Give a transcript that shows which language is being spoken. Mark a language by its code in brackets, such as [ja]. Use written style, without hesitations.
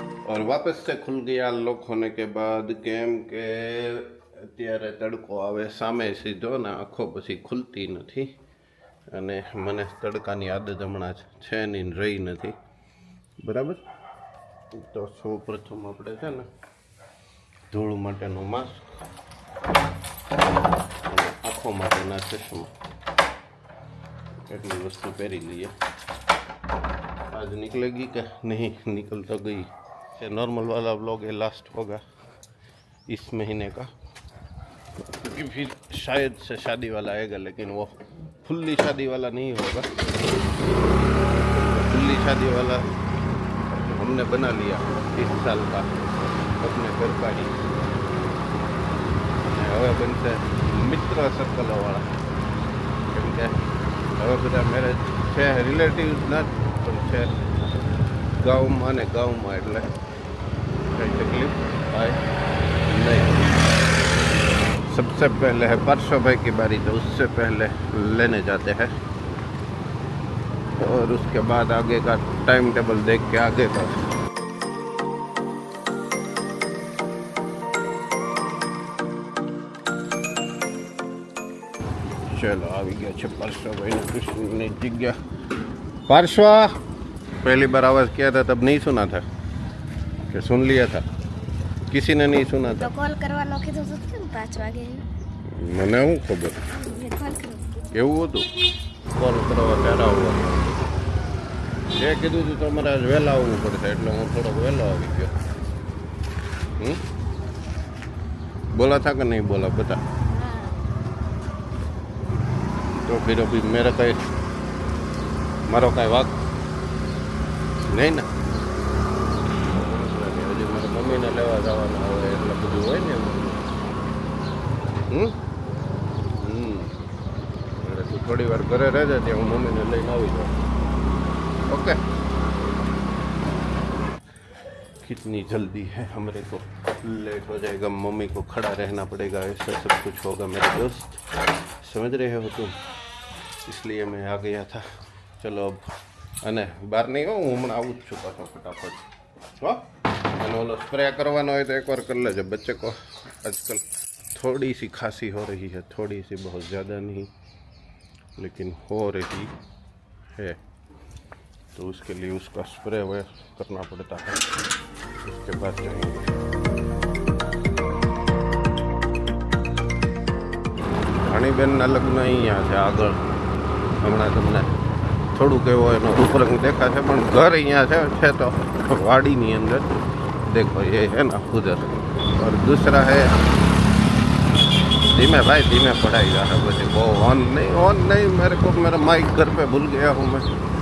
[hi] और वापस से खुल गया लॉक होने के बाद. [gu] કેમ કે અત્યારે તડકો આવે સામે સીધો ને આંખો પછી ખુલતી નથી અને મને તડકાની આદત હમણાં છે નહીં, રહી નથી. બરાબર. તો સૌ પ્રથમ આપણે છે ને ધૂળ માટેનું માસ્ક અને આંખો માટેના ચશ્મા, એટલી વસ્તુ પહેરી લઈએ. [hi] आज निकलेगी क्या? नहीं निकल तो गई. नॉर्मल वाला व्लॉग ये लास्ट होगा इस महीने का, क्योंकि फिर शायद से शादी वाला आएगा, लेकिन वो फुल्ली शादी वाला नहीं होगा. फुल्ली शादी वाला हमने बना लिया इस साल का अपने घर का ही. [gu] હવે બનશે મિત્ર સર્કલ વાળા, કેમ કે હવે બધા મેરેજ છે રિલેટિવ્સ ના પણ છે [hi] गाँव में [gu] એટલે [hi] कोई तकलीफ आए नहीं. सबसे पहले है परसों भाई की बारी, तो उससे पहले लेने जाते हैं और उसके बाद आगे का टाइम टेबल देख के आगे का. चलो आ गया है परसों भाई ने जगह. परसों पहली बार आवाज़ किया था तब नहीं सुना था कि सुन लिया था? किसी ने नहीं सुना था. [gu] तो कॉल करवानो કીધું તો કેમ 5 વાગે? મને શું ખબર કેવું હતું કોલ કરવા ત્યારે આવવા. એ કીધું હતું તમારે આજ વહેલા આવવું પડશે, એટલે હું થોડોક વહેલો આવી ગયો. [hi] बोला था कि नहीं बोला बता. तो फिर अभी मेरा कहीं मारो कहीं वाक [gu] નહીં ને. હજી મારા મમ્મીને લેવા જવાના હોય એટલે બધું હોય ને. એટલે તું થોડી વાર ઘરે રહેજે, ત્યાં હું મમ્મીને લઈને આવી જાઉં. [en] Okay. [hi] कितनी जल्दी है, हमरे को लेट हो जाएगा, मम्मी को खड़ा रहना पड़ेगा, ऐसा सब कुछ होगा मेरे दोस्त, समझ रहे हो तुम. इसलिए मैं आ गया था. चलो अब [gu] અને બહાર નહીં હું હમણાં આવું જ છું પાછો ફટાફટ. હો, અને ઓલો સ્પ્રે કરવાનો હોય તો એકવાર કરી લેજો. [hi] बच्चे को आजकल थोड़ी सी खांसी हो रही है, थोड़ी सी, बहुत ज़्यादा नहीं लेकिन हो रही है, तो उसके लिए उसका स्प्रे वे करना पड़ता है. उसके बाद जाएंगे. [gu] રાણીબેનના લગ્ન અહીંયા છે આગળ. હમણાં તમને થોડુંક એવો એનો રૂપરંગ દેખાશે, પણ ઘર અહીંયા છે તો વાડીની અંદર. [hi] देखो ये है ना उधर. और दूसरा है धीमे भाई धीमे पढ़ाई रहा है मुझे. वो ऑन नहीं मेरे को, मेरा माइक घर पे भूल गया हूँ मैं.